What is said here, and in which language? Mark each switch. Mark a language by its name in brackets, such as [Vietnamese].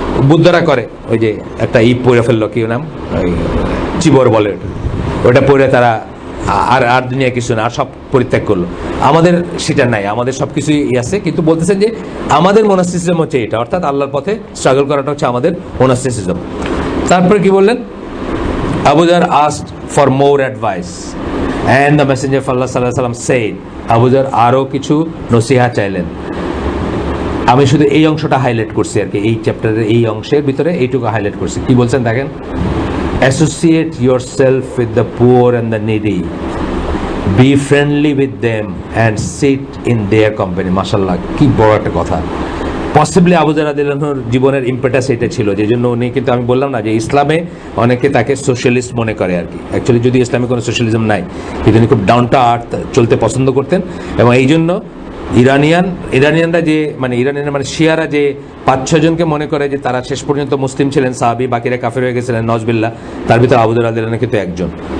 [Bangla] বুদ্ধরা করে, ওই যে একটা পড়ে ফেললো, কি নাম, ওই চিবর বলে, ওটা পড়ে তারা আর আর দুনিয়া কিছু না, আর সব পরিত্যাগ করলো। আমাদের সেটা নাই, আমাদের সব কিছুই আছে, কিন্তু বলতেছেন যে আমাদের মোনাস্টিসিজম হচ্ছে এটা, অর্থাৎ আল্লাহর পথে স্ট্রাগল করাটা হচ্ছে আমাদের মোনাস্টিসিজম। তারপরে কি বললেন, [English] Abu Dhar asked for more advice and the messenger of Allah sallallahu alaihi wasallam said, Abu Dhar [Bangla] আরো কিছু নসিহা চাইলেন। আমি শুধু এই অংশটা হাইলাইট করছি আর কি, এই চ্যাপ্টারের এই অংশের ভিতরে এইটুকু হাইলাইট করছি। কি বলছেন দেখেন, [English] associate yourself with the poor and the needy, be friendly with them and sit in their company. [Bangla] মাশাআল্লাহ, কি বড় একটা কথা। পসিবলি আবু যর রাদিয়াল্লাহু আনহুর জীবনের ইম্পেটাস এটা ছিল, যে জন্য উনি, কিন্তু আমি বললাম না যে ইসলামে অনেকে তাকে সোশ্যালিস্ট মনে করে আর কি। অ্যাকচুয়ালি যদি ইসলামে কোনো সোশ্যালিজম নাই, কিন্তু উনি খুব ডাউন টু আর্থ চলতে পছন্দ করতেন। এবং এই জন্য ইরানিয়ানরা যে মানে শিয়ারা যে 5-6 জনকে মনে করে যে তারা শেষ পর্যন্ত মুসলিম ছিলেন, সাহাবী, বাকিরা কাফের হয়ে গেছিলেন নজবিল্লাহ, তার ভিতরে আবু যর রাদিয়াল্লাহু আনহু কিন্তু একজন।